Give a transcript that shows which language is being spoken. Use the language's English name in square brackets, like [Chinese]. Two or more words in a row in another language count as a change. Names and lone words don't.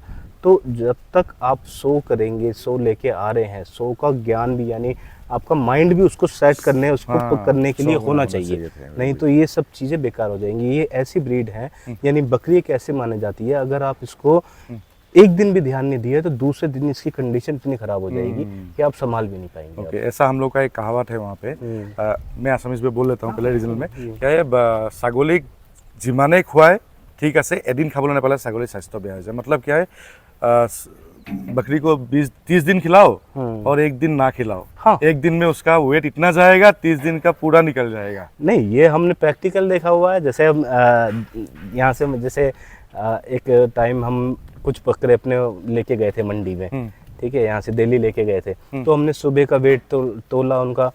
[Hindi] तो जब तक आप 100 करेंगे, 100 लेके आ रहे हैं, 100 का ज्ञान भी, यानी आपका माइंड भी उसको सेट करने, उसको करने के लिए होना चाहिए, नहीं तो ये सब चीज़ें बेकार हो जाएंगी। ये ऐसी ब्रीड है, यानी बकरी एक ऐसे मानी जाती है, अगर आप इसको एक दिन भी ध्यान नहीं दिया तो दूसरे दिन इसकी कंडीशन इतनी खराब हो जाएगी कि आप संभाल भी नहीं पाएंगे। ओके, ऐसा हम लोग का एक कहावत है वहाँ पे, मैं आसामीज में बोल लेता हूँ पहले रीजनल में, क्या है, [Assamese] ছাগলীক যিমানে খুৱায় ঠিক আছে, এদিন খাবলৈ নাপালে ছাগলীৰ স্বাস্থ্য বেয়া হৈ যায়। [Hindi] मतलब क्या है, बकरी को 20-30 दिन खिलाओ और एक दिन ना खिलाओ, हाँ। एक दिन में उसका वेट इतना जाएगा, 30 दिन का पूरा निकल जाएगा। नहीं, ये हमने प्रैक्टिकल देखा हुआ है। जैसे हम यहाँ से जैसे एक टाइम हम कुछ बकरे अपने लेके गए थे मंडी में, ठीक है, यहाँ से दिल्ली लेके गए थे, तो हमने सुबह का वेट तोला उनका,